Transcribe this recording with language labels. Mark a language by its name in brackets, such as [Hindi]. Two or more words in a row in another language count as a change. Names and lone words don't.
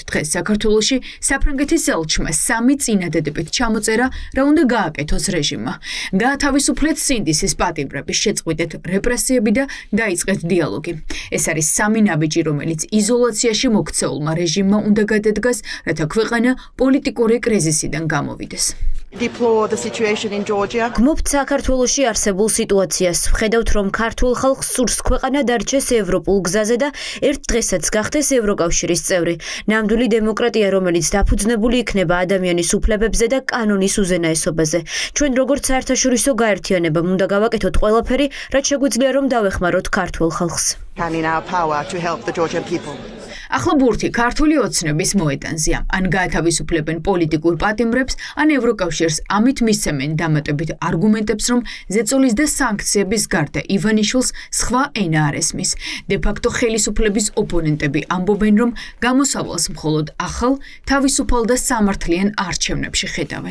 [Georgian] დღეს საქართველოში საფრანგეთის ელჩმა 3 წინადადებით ჩამოწერა, რა უნდა გააკეთოს რეჟიმმა. გაათავისუფლეთ სინდისის პატიმრების, შეწყვიტეთ რეპრესიები და დაიწყეთ დიალოგი. ეს არის 3 ნაბიჯი, რომელიც იზოლაციაში მოქცეულმა რეჟიმმა უნდა გადადგას, რათა ქვეყანა პოლიტიკური კრიზისიდან გამოვიდეს. [English] Deplore the situation in Georgia. [Georgian] გმობთ საქართველოში არსებულ სიტუაციას. ვხედავთ, რომ ქართულ ხალხს სურს ქვეყანა დარჩეს ევროპულ გზაზე და ერთ დღესაც გახდეს ევროკავშირის წევრი. ნამდვილი დემოკრატია, რომელიც დაფუძნებული იქნება ადამიანის უფლებებზე და კანონის უზენაესობაზე. ჩვენ როგორც საერთაშორისო გაერთიანებამ უნდა გავაკეთოთ ყველაფერი, რაც შეგვიძლია, რომ დავეხმაროთ ქართულ ხალხს. [English] Can in our power to help the Georgian people. [Georgian] ახლა ბურთი ქართული ოცნების მოედანზეა. ან გაათავისუფლებენ პოლიტიკურ პატიმრებს, ან ევროკავშირს ამით მისცემენ დამატებით არგუმენტებს, რომ ზეწოლის და სანქციების გარდა ივანიშვილს სხვა ენა არ ესმის. დე-ფაქტო ხელისუფლების ოპონენტები ამბობენ, რომ გამოსავალს მხოლოდ ახალ, თავისუფალ და სამართლიან არჩევნებში ხედავენ.